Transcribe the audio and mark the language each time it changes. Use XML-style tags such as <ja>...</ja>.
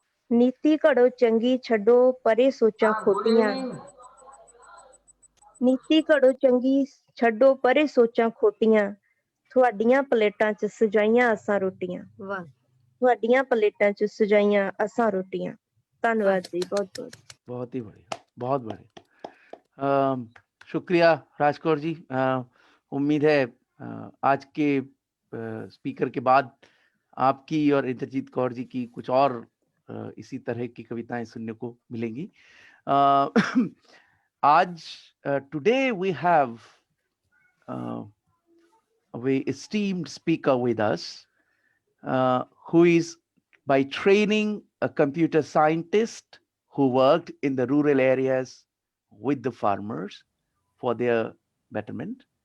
<pa>ਨੀਤੀ ਘੜੋ ਚੰਗੀ ਛੱਡੋ ਪਰੇ ਸੋਚਾਂ ਖੋਟੀਆਂ, ਨੀਤੀ ਘੜੋ ਚੰਗੀ ਛੱਡੋ ਪਰੇ ਸੋਚਾਂ ਖੋਟੀਆਂ, ਤੁਹਾਡੀਆਂ ਪਲੇਟਾਂ 'ਚ ਸਜਾਈਆਂ ਅਸਾਂ ਰੋਟੀਆਂ। ਤੁਹਾਡੀਆਂ ਪਲੇਟਾਂ 'ਚ ਸਜਾਈਆਂ ਅਸਾਂ ਰੋਟੀਆਂ। ਧੰਨਵਾਦ ਜੀ, ਬਹੁਤ ਬਹੁਤ।</pa> <hi>बहुत ही बढ़िया, बहुत बढ़िया। शुक्रिया राजकौर जी। उम्मीद है आज के स्पीकर के बाद आपकी और इंद्रजीत कौर जी की कुछ और इसी तरह की कविताएं सुनने को मिलेंगी। आज</hi> <en>Today we have a very esteemed speaker with us, who is by training a computer scientist who worked in the rural areas with the farmers for their betterment.</en>